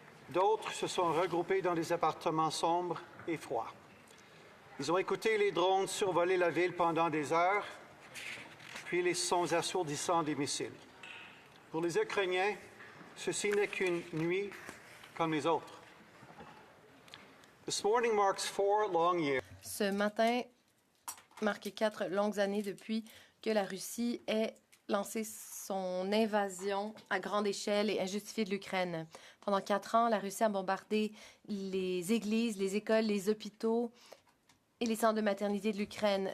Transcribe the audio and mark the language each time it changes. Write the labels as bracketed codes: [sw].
[fr] D'autres se sont regroupés dans des appartements sombres et froids. Ils ont écouté les drones survoler la ville pendant des heures, puis les sons assourdissants des missiles. Pour les Ukrainiens, ceci n'est qu'une nuit comme les autres. [en] This morning marks 4 long years. [fr] Ce matin marque 4 longues années depuis que la Russie ait lancé son invasion à grande échelle et injustifiée de l'Ukraine. Pendant 4 ans, la Russie a bombardé les églises, les écoles, les hôpitaux et les centres de maternité de l'Ukraine.